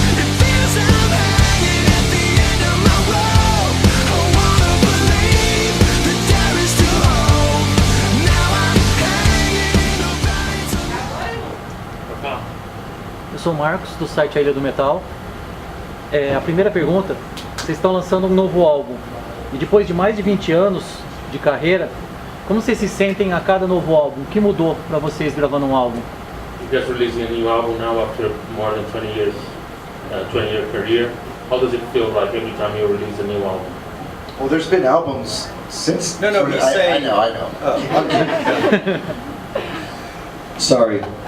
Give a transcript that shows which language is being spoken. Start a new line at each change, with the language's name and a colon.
English: It feels I'm hanging at the end of my rope. I wanna believe that there is still hope. Now I'm hanging in the valley.
Portuguese: Eu sou o Marcos, do site A Ilha do Metal. A primeira pergunta, vocês estão lançando um novo álbum. E depois de mais de 20 anos de carreira, como vocês se sentem a cada novo álbum? O que mudou para vocês gravando um álbum?
English: You guys releasing a new album now after more than 20 years, 20-year career. How does it feel like every time you release a new album? Well, there's been albums since. No, he's saying. I know. Oh. Sorry.